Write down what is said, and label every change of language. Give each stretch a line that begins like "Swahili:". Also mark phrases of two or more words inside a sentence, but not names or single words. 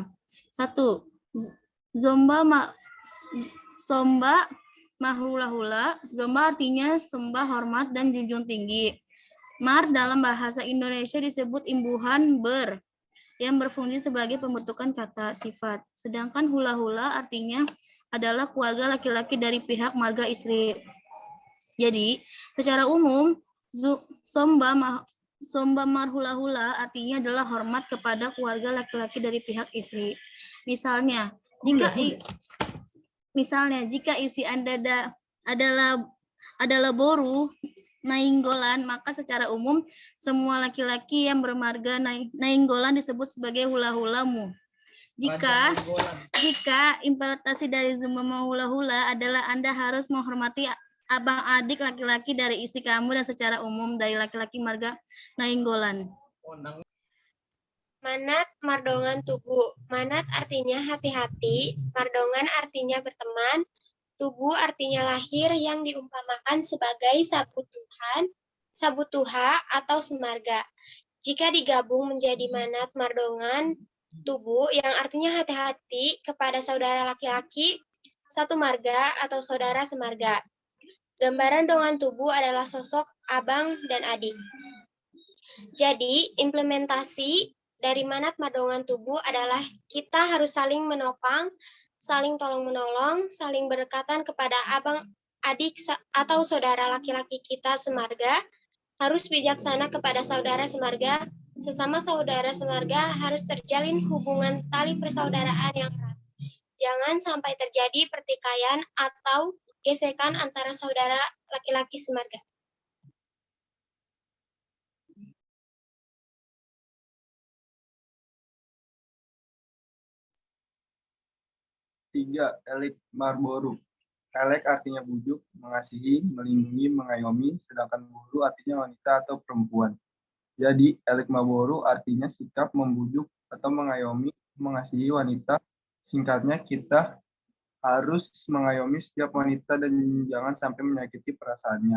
Indonesian: 1.
Batak Toba: Zomba mahula-hula.
Indonesian: Zomba artinya sembah, hormat, dan junjung tinggi. Mar dalam bahasa Indonesia disebut imbuhan ber yang berfungsi sebagai pembentukan kata sifat. Sedangkan hula-hula artinya adalah keluarga laki-laki dari pihak marga istri. Jadi, secara umum,
Batak Toba: somba marhula-hula
Indonesian: artinya adalah hormat kepada keluarga laki-laki dari pihak istri. Misalnya, jika isi Anda adalah boru nainggolan, maka secara umum semua laki-laki yang bermarga nainggolan disebut sebagai hula-hulamu. Jika implementasi dari
Batak Toba: zumba hula-hula
Indonesian: adalah Anda harus menghormati abang adik laki-laki dari istri kamu dan secara umum dari laki-laki marga nainggolan.
Batak Toba: Manat mardongan tubuh.
Indonesian: Manat artinya hati-hati, mardongan artinya berteman, tubuh artinya lahir yang diumpamakan sebagai sabu Tuhan, sabu Tuha atau semarga. Jika digabung menjadi
Batak Toba: manat mardongan tubuh
Indonesian: yang artinya hati-hati kepada saudara laki-laki, satu marga atau saudara semarga. Gambaran
Batak Toba: dongan tubuh
Indonesian: adalah sosok abang dan adik. Jadi, implementasi dari
Batak Toba: manat madongan tubuh
Indonesian: adalah kita harus saling menopang, saling tolong-menolong, saling berdekatan kepada abang, adik, atau saudara laki-laki kita semarga, harus bijaksana kepada saudara semarga, sesama saudara semarga harus terjalin hubungan tali persaudaraan yang erat. Jangan sampai terjadi pertikaian atau gesekan antara saudara laki-laki semarga.
Batak Toba: Tiga, Elik Marboru.
Indonesian: Elek artinya bujuk, mengasihi, melindungi, mengayomi, sedangkan buru artinya wanita atau perempuan. Jadi,
Batak Toba: Elik Marboru
Indonesian: artinya sikap membujuk atau mengayomi, mengasihi wanita. Singkatnya, kita harus mengayomi setiap wanita dan jangan sampai menyakiti perasaannya.